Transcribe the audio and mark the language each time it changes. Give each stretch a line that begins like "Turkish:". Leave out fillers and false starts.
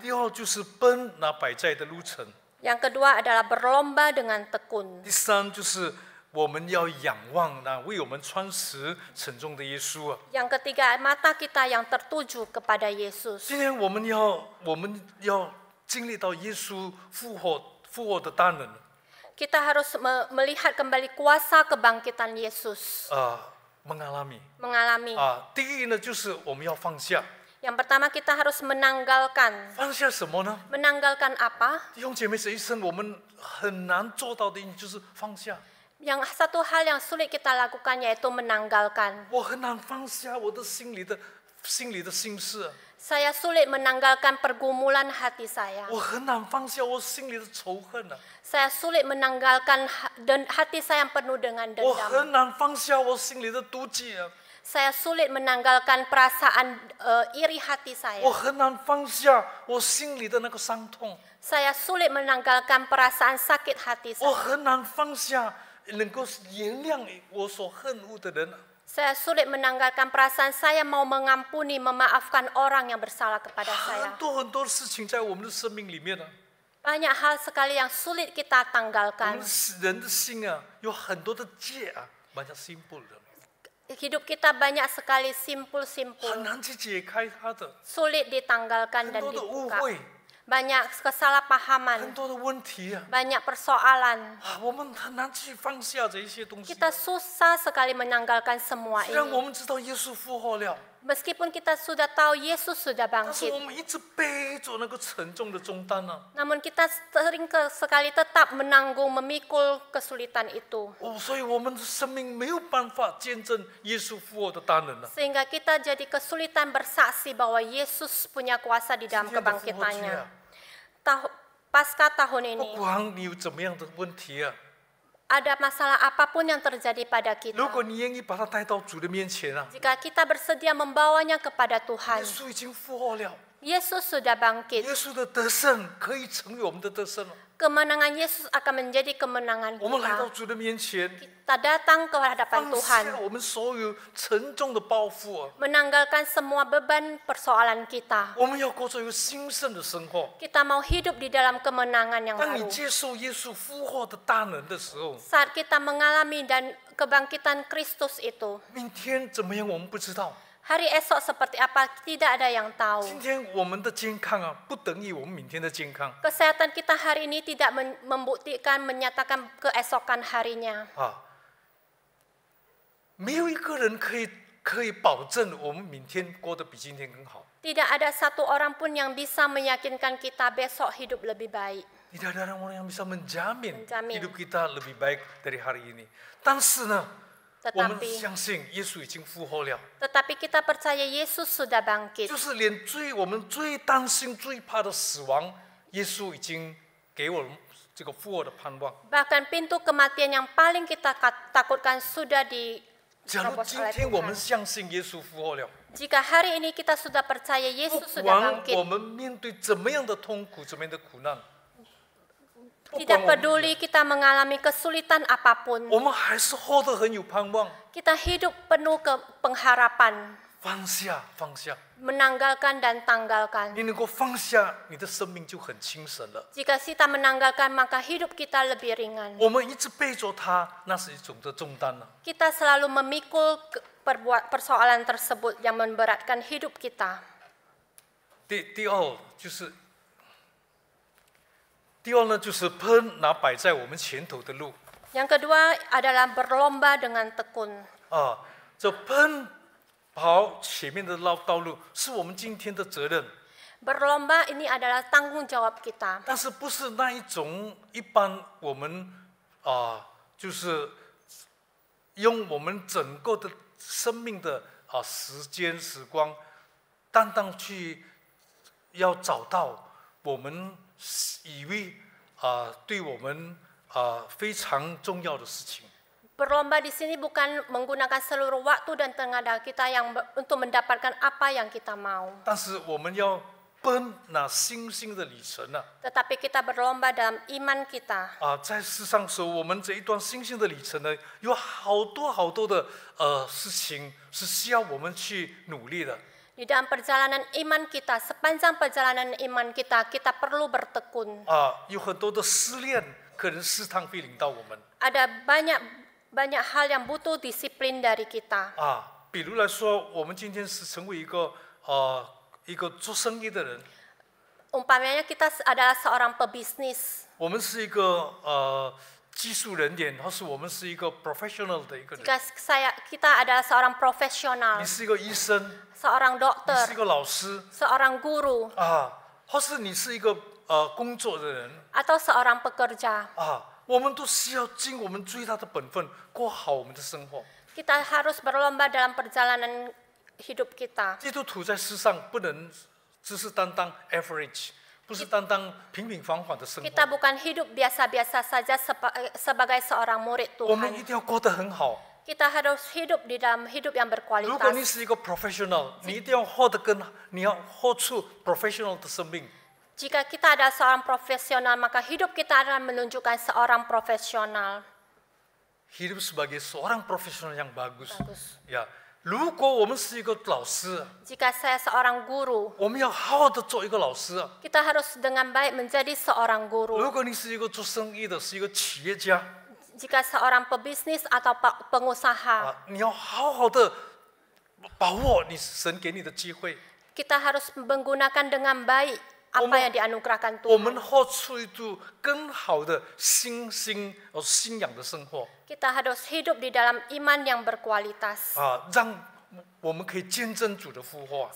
Chinese: 第二就是奔那摆在的路程，
Indonesian: Yang kedua adalah berlomba dengan tekun.
Chinese: 第三就是我们要仰望那为我们穿石沉重的耶稣。
Indonesian: Yang ketiga, mata kita yang tertuju kepada Yesus.
Chinese: 今天我们要经历到耶稣复活的大能。
Indonesian: Kita harus melihat kembali kuasa kebangkitan Yesus. mengalami.
Chinese: 第一呢，就是我们要放下。
Indonesian: Yang pertama kita harus menanggalkan.
Chinese: 放下什么呢？
Indonesian: Menanggalkan apa?
Chinese: 弟兄姐妹，这一生我们很难做到的，就是放下。
Indonesian: Yang satu hal yang sulit kita lakukan yaitu menanggalkan.
Chinese: 我很难放下我的心里的心事。
Indonesian: Saya sulit menanggalkan pergumulan hati saya.
Chinese: 我很难放下我心里的仇恨啊！
Indonesian: Saya sulit menanggalkan hati saya yang penuh dengan
Chinese: 我
Indonesian: dendam.
Chinese: 很难放下我心里的妒忌啊！
Indonesian: Saya sulit menanggalkan perasaan iri hati
Chinese: 我
Indonesian: saya.
Chinese: 很难放下我心里的那个伤痛，
Indonesian: Saya sulit menanggalkan perasaan sakit hati
Chinese: 我
Indonesian: saya.
Chinese: 很难放下能够原谅我所恨恶的人。
Indonesian: Saya sulit menanggalkan perasaan saya mau mengampuni, memaafkan orang yang bersalah kepada
Chinese: 很
Indonesian: saya.
Chinese: 多事情在我们的生命里面啊，
Indonesian: Banyak hal sekali yang sulit kita
Chinese: 我
Indonesian: tanggalkan.
Chinese: 们人的心啊，有很多的结啊，蛮像心不的，
Indonesian: Hidup kita banyak sekali
Chinese: 很
Indonesian: simpul-simpul,
Chinese: 难去解开它的，
Indonesian: sulit ditanggalkan
Chinese: 很
Indonesian: dan
Chinese: 多的误
Indonesian: dibuka.
Chinese: 会，
Indonesian: Banyak
Chinese: 很
Indonesian: kesalahpahaman,
Chinese: 多的问题啊，
Indonesian: banyak persoalan.
Chinese: 我们很难去放下这一些东西。
Indonesian: Kita susah sekali menanggalkan semua
Chinese: 虽然我
Indonesian: ini.
Chinese: 们知道耶稣复活了，
Indonesian: Meskipun kita sudah tahu Yesus sudah
Chinese: 但是
Indonesian: bangkit,
Chinese: 我们一直背着那个沉重的重担啊。
Indonesian: namun kita sering sekali tetap menanggung, memikul kesulitan itu.
Chinese: 所以我们的生命没有办法见证耶稣复活的大能啊。
Indonesian: Sehingga kita jadi kesulitan bersaksi bahwa Yesus punya kuasa di dalam
Chinese: 今天的复活节
Indonesian: kebangkitannya.
Chinese: 啊，
Indonesian: Pasca tahun
Chinese: 不
Indonesian: ini,
Chinese: 管你有怎么样的问题啊，
Indonesian: ada masalah apapun yang terjadi pada kita.
Chinese: 如果你愿意把它带到主的面前啊，
Indonesian: Jika kita bersedia membawanya kepada
Chinese: 耶
Indonesian: Tuhan,
Chinese: 稣已经复活了，
Indonesian: Yesus sudah bangkit.
Chinese: 耶稣的得胜可以成为我们的得胜了。
Indonesian: Kemenangan Yesus akan menjadi kemenangan
Chinese: 我们来到
Indonesian: kita.
Chinese: 主的面前，
Indonesian: Kita datang ke hadapan
Chinese: 放
Indonesian: Tuhan,
Chinese: 下我们所有沉重的包袱啊，
Indonesian: menanggalkan semua beban persoalan kita.
Chinese: 我们要过着一个兴盛的生活。
Indonesian: Kita mau hidup di dalam kemenangan yang
Chinese: 当你
Indonesian: baru.
Chinese: 接受耶稣复活的大能的时候，
Indonesian: Saat kita mengalami dan kebangkitan Kristus itu,
Chinese: 明天怎么样我们不知道。
Indonesian: hari esok seperti apa tidak ada yang tahu.
Chinese: 今天我们的健康啊，不等于我们明天的健康
Indonesian: Kesehatan kita hari ini tidak membuktikan, menyatakan keesokan harinya.
Chinese: 啊。没有一个人可以保证我们明天过得比今天更好。
Indonesian: Tidak ada satu orang pun yang bisa meyakinkan kita besok hidup lebih baik. Tidak ada orang yang bisa menjamin Menjamin. hidup kita lebih baik dari hari ini.
Chinese: 但是呢，我们
Indonesian: Tetapi
Chinese: 相信耶稣已经复活了，
Indonesian: tetapi kita percaya Yesus sudah bangkit.
Chinese: 就是连我们最担心、最怕的死亡，耶稣已经给我们这个复活的盼望。
Indonesian: Bahkan pintu kematian yang paling kita takutkan sudah
Chinese: 假如
Indonesian: diterobos
Chinese: 今
Indonesian: oleh
Chinese: 天我们相信耶稣复活了，
Indonesian: Jika hari ini kita sudah percaya
Chinese: 不
Indonesian: Yesus sudah
Chinese: 管
Indonesian: bangkit,
Chinese: 我们面对怎么样的痛苦、怎么样的苦难，不管
Indonesian: tidak
Chinese: 我们
Indonesian: peduli kita mengalami kesulitan apapun,
Chinese: 我们还是活得很有盼望。
Indonesian: kita hidup penuh pengharapan,
Chinese: 放下，放下，
Indonesian: menanggalkan dan tanggalkan.
Chinese: 你能够放下，你的生命就很轻省了。
Indonesian: Jika kita menanggalkan, maka hidup kita lebih ringan.
Chinese: 我们一直背着它，那是一种的重担了。
Indonesian: Kita selalu memikul persoalan tersebut yang memberatkan hidup kita.
Chinese: 第二呢，就是奔那摆在我们前头的路
Indonesian: Yang kedua adalah berlomba dengan tekun.
Chinese: 啊，这奔跑前面的道路是我们今天的责任，
Indonesian: Berlomba ini adalah tanggung jawab kita.
Chinese: 但是不是那一种一般我们就是用我们整个的生命的时间时光，单单去要找到我们以为对我们非常重要的事情。
Indonesian: Berlomba di sini bukan menggunakan seluruh waktu dan tenaga kita untuk mendapatkan apa yang kita mau.
Chinese: 但是我们要奔那星星的里程啊！
Indonesian: Tetapi kita berlomba dalam iman kita.
Chinese: 在世上时候，我们这一段星星的里程呢，有好多的事情是需要我们去努力的。
Indonesian: Di dalam perjalanan iman kita, sepanjang perjalanan iman kita, kita perlu bertekun.
Chinese: 有很多的试炼，可能试探会临到我们。
Indonesian: Ada banyak hal yang butuh disiplin dari kita.
Chinese: 比如来说，我们今天是成为一个做生意的人，
Indonesian: Umpamanya kita adalah seorang pebisnis.
Chinese: 我们是一个技术人员，或是我们是一个 professional 的一个人。
Indonesian: Jika kita adalah seorang profesional,
Chinese: 你是一个医生，
Indonesian: seorang
Chinese: 你
Indonesian: dokter,
Chinese: 是一个老师
Indonesian: seorang guru,
Chinese: 或是你是一个工作的人
Indonesian: atau seorang pekerja.
Chinese: 我们都需要尽我们最大的本分，过好我们的生活。
Indonesian: Kita harus berlomba dalam perjalanan hidup kita.
Chinese: 基督徒在世上不能只是单单 average， 不是单单平平凡凡的生活。
Indonesian: Kita bukan hidup biasa-biasa saja sebagai seorang murid
Chinese: 我们一定要过得很好。
Indonesian: Kita harus hidup di dalam hidup yang
Chinese: 如果你
Indonesian: berkualitas.
Chinese: 是一个 professional， 你一定要你要活出 professional 的生命。
Indonesian: Jika kita adalah seorang profesional, maka hidup kita akan menunjukkan seorang profesional. hidup sebagai seorang profesional yang bagus. Bagus.
Chinese: 如果我们是一个老师，
Indonesian: Jika saya seorang guru,
Chinese: 我们要好好的做一个老师。
Indonesian: kita harus dengan baik menjadi seorang guru.
Chinese: 果你是一个做生意的，是一个企业家，
Indonesian: Jika seorang pebisnis atau pengusaha,
Chinese: 你要好好的把握你神给你的机会。
Indonesian: kita harus menggunakan dengan baik apa yang dianugerahkan
Chinese: 我们
Indonesian: Tuhan.
Chinese: 活出一度更好的信仰的生活
Indonesian: Kita harus hidup di dalam iman yang berkualitas.
Chinese: 让我们可以见证主的复活。